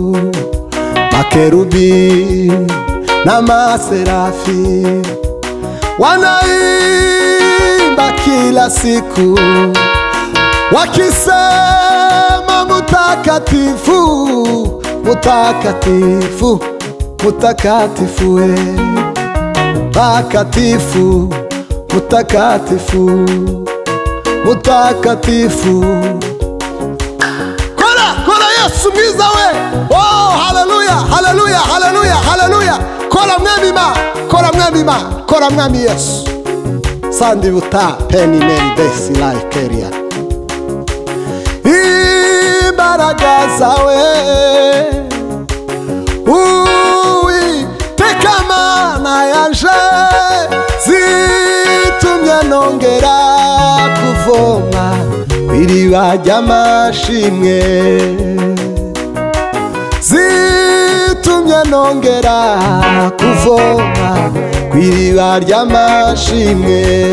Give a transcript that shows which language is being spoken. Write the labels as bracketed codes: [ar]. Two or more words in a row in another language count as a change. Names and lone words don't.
[sw] Makerubi na maserafi wanaimba kila siku, wakisema mutakatifu, mutakatifu, mutakatifu. Mtakatifu, mtakatifu, mtakatifu. [rw] Kora Yesu mwiza we. Oh, haleluya, haleluya, haleluya, haleluya. Kora mwami ma, kora mwami ma, kora mwami Yesu. Sandi buta peni neri desi laikeria. Imbaraga zawe Uwiteka Mana yanje zitumye nongera kuvoma iriba ry'amashimwe, zitumye nongera kuvoma iriba ry'amashimwe.